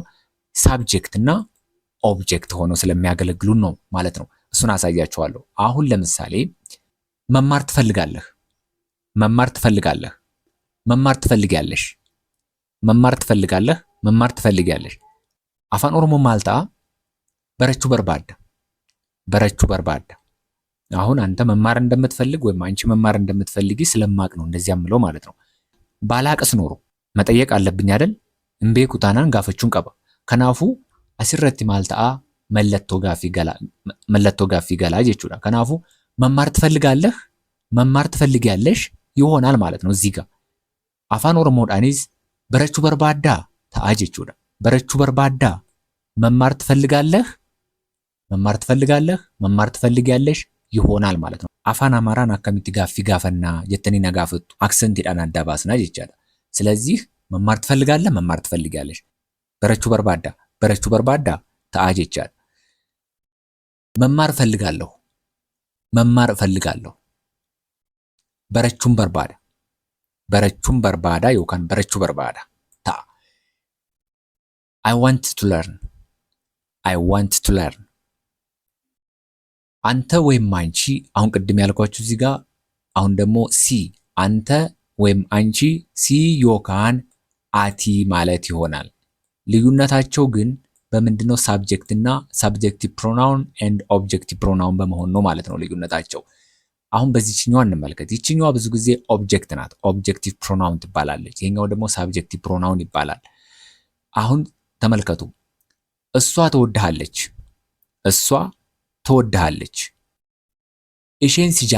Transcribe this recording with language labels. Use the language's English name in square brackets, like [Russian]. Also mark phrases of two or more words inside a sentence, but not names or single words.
[Amharic] ሳብጀክት እና ኦብጀክት ሆነው ስለሚያገለግሉን ነው ማለት ነው። እሱን አሳያችኋለሁ። አሁን ለምሳሌ መማር ትፈልጋለህ፣ መማር ትፈልጊያለሽ። [Oromo] afaan Oromoo maal ta'a barachuu barbaaddaa። [Amharic] አሁን አንተ መማር እንደምትፈልግ ወይም አንቺ መማር እንደምትፈልጊ ስለማቅ ነው እንደዚያ ምለው ማለት ነው። ባላቅስ ኖሮ መጠየቅ አለብኝ አይደል? [Oromo] ammee kutaa kanaan gaafachuun qabna kanaafuu asirratti maal ta'a malee gaaffii gala jechuudha. Kanaafuu [Amharic] መማር ትፈልጊያለሽ ይሆናል ማለት ነው እዚህ ጋር። [Oromo] afaan oromoodhaanis barachuu barbaaddaa ta'a jechuudha. Barachuu barbaaddaa [Amharic] መማር ትፈልጋለህ መማር ትፈልጋለህ መማር ትፈልጊያለሽ ይሆናል ማለት ነው። [Oromo] afaan Amaaraan akkamitti gaaffii gaafannaa jettanii na gaafattu aksentiidhaan adda baasnaa jechaadha. [Amharic] ስለዚህ መማር ትፈልጋለህ መማር ትፈልጊያለሽ [Oromo] barachuu barbaaddaa ta'a jechaadha. [Amharic] መማር እፈልጋለሁ [Oromo] barachuun barbaada yookaan barachuu barbaada ta'a. [English] I want to learn [Amharic] አንተ ወይም አንቺ አሁን ቅድም ያልኳችሁ እዚህ ጋር አሁን ደግሞ ሲ አንተ ወይም አንቺ [Oromo] si yookaan ati [Amharic] ማለት ይሆናል። ልዩነታቸው ግን በምንድነው? ሳብጀክት እና [English] subjective pronoun and objective pronoun [Amharic] በመሆን ነው ማለት ነው ልዩነታቸው። አሁን በዚህኛው እንመልከት። ይችኛዋ ብዙ ጊዜ ኦብጀክት ናት፣ [English] objective pronoun [Amharic] ትባላለች። ይሄኛው ደግሞ [English] subjective pronoun [Amharic] ይባላል። አሁን ተመልከቱ። እሷ ትወድሃለች ኢሼን